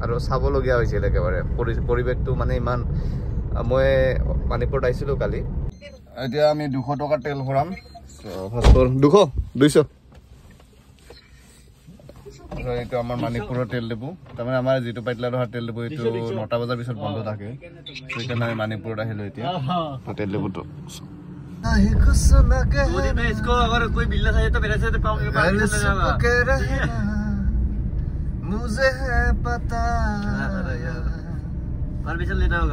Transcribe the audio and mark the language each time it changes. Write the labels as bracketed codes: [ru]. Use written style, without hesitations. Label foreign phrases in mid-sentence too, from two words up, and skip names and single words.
[as] আৰু চাবলগীয়া হৈছিল একেবাৰে পৰিৱেশটো মানে ইমান মই মানিপুৰত আহিছিলোঁ কালি এতিয়া আমি 200 টকা তেল ভৰাম ফাৰ্ষ্টৰ 200 এইটো আমাৰ মানিপুৰৰ তেল ডিপু তাৰমানে আমাৰ যিটো পাইতলাডোহাৰ তেল ডিপু এইটো 9টা বজাৰ পিছত বন্ধ থাকে সেইকাৰণে আমি মানিপুৰত আহিলোঁ এতিয়া তেল ডিপুটো [hi] इसको अगर कोई बिल्ला चाहिए तो मेरे से पाऊंगे मुझे है पता परमिशन लेना होगा